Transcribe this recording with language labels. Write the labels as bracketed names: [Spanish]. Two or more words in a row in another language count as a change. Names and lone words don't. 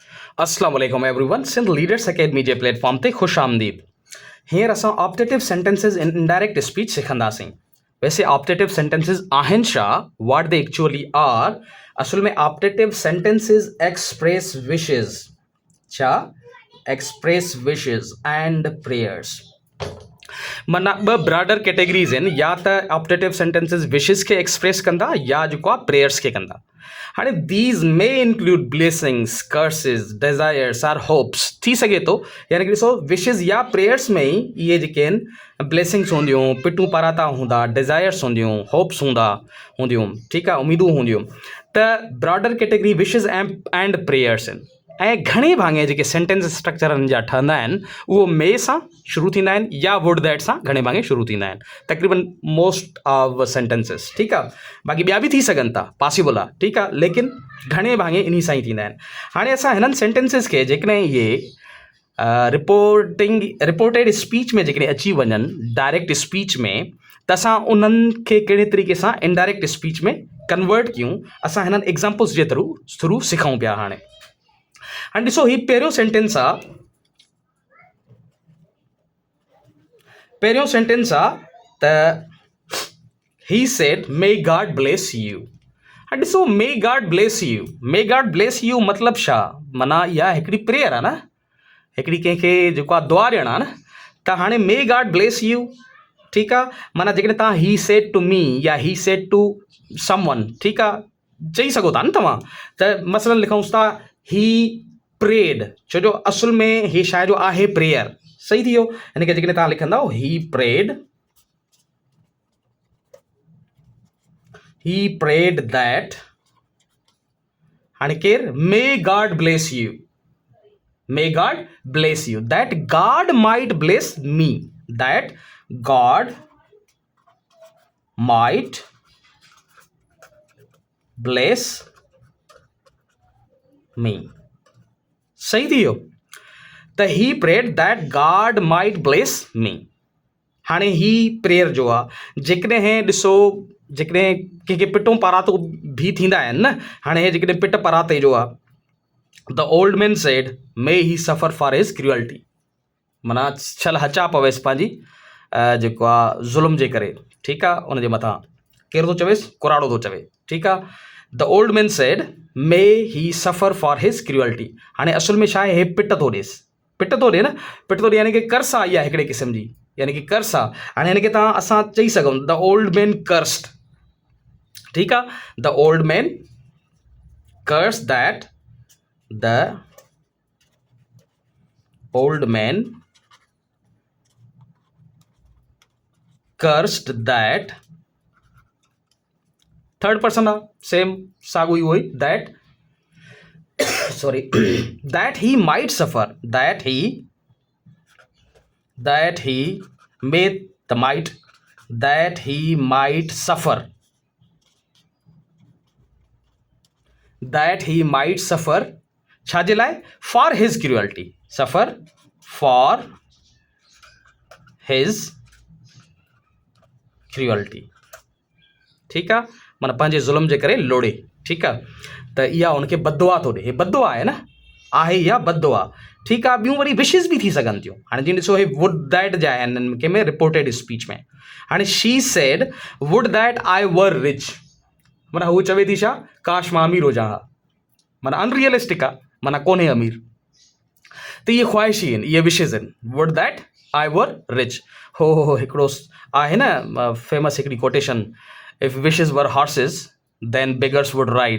[Arabic] السلام عليكم [Sindhi] एवरीवन सिंध लीडर्स अकेडमी जे प्लेटफॉर्म ते खुश आमदीद। हींअर असां [English] optative sentences in indirect speech [Sindhi] सिखंदासीं। वैसे [English] optative sentences [Sindhi] आहिनि छा, [English] what they actually are. [Sindhi] असल में [English] optative sentences express wishes, छा express wishes and prayers. [Sindhi] माना ॿ [English] broader categories [Sindhi] आहिनि, या त [English] optative sentences wishes [Sindhi] खे एक्सप्रेस कंदा या जेको आहे प्रेयर्स खे कंदा। [English] हाणे these may include blessings, curses, desires or hopes [Sindhi] थी सघे थो। यानी कि ॾिसो, विशिस या प्रेयर्स में ई इहे जेके आहिनि ब्लेसिंग्स हूंदियूं, पिटूं पराता हूंदा, डिज़ायर्स हूंदियूं, होप्स हूंदियूं, ठीकु आहे, उमीदूं हूंदियूं। [English] त broader category wishes and prayers आहिनि। [Sindhi] ऐं घणे भाङे जेके सेंटेंस स्ट्रक्चरनि जा ठहंदा आहिनि उहो मे सां शुरू थींदा आहिनि या [English] would that [Sindhi] सां घणे भाङे शुरू थींदा आहिनि, तक़रीबन [English] most of sentences, [Sindhi] ठीकु आहे। बाक़ी ॿिया बि थी सघनि था, पॉसिबल आहे, ठीकु आहे, लेकिन घणे भाङे इन सां ई थींदा आहिनि। हाणे असां हिननि सेंटेंसिस खे जेकॾहिं इहे [English] reported speech [Sindhi] में जेकॾहिं अची वञनि, [English] direct speech [Sindhi] में, त असां उन्हनि खे कहिड़े तरीक़े सां [English] indirect speech [Sindhi] में कन्वर्ट कयूं, असां हिननि एग्ज़ाम्पल्स जे थ्रू सिखूं पिया। हाणे ॾिसो, ही पहिरियों सेंटेंस आहे त [English] he said may God bless you. [Sindhi] हाणे ॾिसो, [English] may God bless you [Sindhi] मतलब छा, माना इहा हिकिड़ी प्रेयर आहे न, हिकिड़ी कंहिंखे जेको आहे दुआ ॾियणु आहे न। त हाणे [English] may God bless you, [Sindhi] ठीकु आहे, माना जेकॾहिं तव्हां [English] he said to me or he said to someone, [Sindhi] ठीकु आहे, चई सघो था न तव्हां। त मसलन लिखूंसि था [English] he prayed, [Sindhi] छो जो असुल में ही शायद जो आहे प्रेयर, सही थी वियो। हिन खे जेकॾहिं तव्हां लिखंदो [English] he prayed that, [Sindhi] हाणे केरु, [English] may God bless you, may God bless you, that God might bless me, that God might bless me, [Sindhi] सही थी वियो। [English] त he prayed that God might bless me. [Sindhi] हाणे ही प्रेयर जो आहे, जेकॾहिं ॾिसो, जेकॾहिं कंहिंखे पिटूं परातो बि थींदा आहिनि न। हाणे हे जेकॾहिं पिट पराते जो आहे, [English] the old man said may he suffer for his cruelty, [Sindhi] माना छल हचा पवेसि पंहिंजी जेको आहे ज़ुल्म जे करे, ठीकु आहे, उनजे मथां केरु थो चवेसि, कुराड़ो थो चवे, ठीकु आहे। [English] the old man said may he suffer for his cruelty. [Sindhi] हाणे असुल में छा आहे, हे पिट थो ॾिए न, पिट थो ॾिए, यानी कि कर्स आहे इहा हिकिड़े क़िस्म जी, यानी कि कर्स आहे। हाणे हिन खे असां चई सघूं [English] the old man cursed, [Sindhi] ठीकु आहे, [English] the old man curse that, the old man cursed that, third person आहे, सेम [Sindhi] साॻियो ई, वही, [English] दैट sorry that he might suffer, that he may, the might, that he might suffer, [Sindhi] छाजे लाइ, [English] for his cruelty, suffer for his cruelty, [Sindhi] ठीकु आहे, माना पंहिंजे ज़ुल्म जे करे लोड़े, ठीकु आहे। त इहा हुनखे बददुआ थो ॾिए, हे बददुआ आहे न, आहे इहा बददुआ, ठीकु आहे। ॿियूं वरी विशिस बि थी सघनि थियूं। हाणे जीअं ॾिसो, हे [English] would that [Sindhi] जा आहिनि कंहिंमें [English] reported speech [Sindhi] में। [English] हाणे she said would that I were rich, [Sindhi] माना हू चवे थी छा, काश मां अमीर हुजां हा, माना अनरियलिस्टिक आहे, माना कोन्हे अमीर। त इहे ख़्वाहिशी आहिनि, इहे विशिस आहिनि, [English] would that I were rich. [Sindhi] हो हिकिड़ो आहे न [English] फेमस हिकिड़ी quotation, if wishes were horses then beggars would ride.